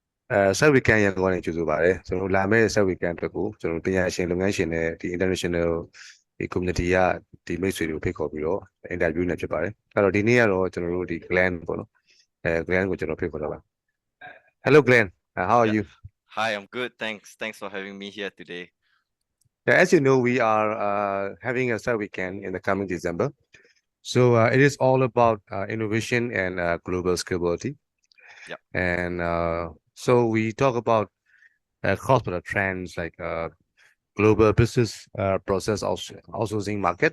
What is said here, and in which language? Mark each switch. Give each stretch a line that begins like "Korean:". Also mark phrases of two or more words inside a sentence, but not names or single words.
Burmese: Sub weekend ရန်ကုန်ကနေကြိုဆိုပါတယ်ကျွန်တော်လာမယ့် sub weekend အတွက်ကိုကျွန်တော်ပညာရှင်လုပ်ငန်းရှင်နဲ့ဒီ international ဒီ community ကဒီမိတ်ဆွေတွေကိုဖိတ်ခေါ်ပြီးတော့ interview နဲ့ဖြစ်ပါတယ်အဲ့တော့ဒီနေ့ကတော့ကျွန်တော်တို့ဒီ Glen ပေါ့နော်Glen ကိုကျွန်တော်ဖိတ်ခေါ်တော့ပါ
English: Hello Glen how are Yeah. you Hi, I'm good. Thanks for having me here today. yeah, as you know we are having a sub weekend in the coming December so it is all about innovation and global scalability Yep. and so we talk about cross-border trends like global business process outsourcing market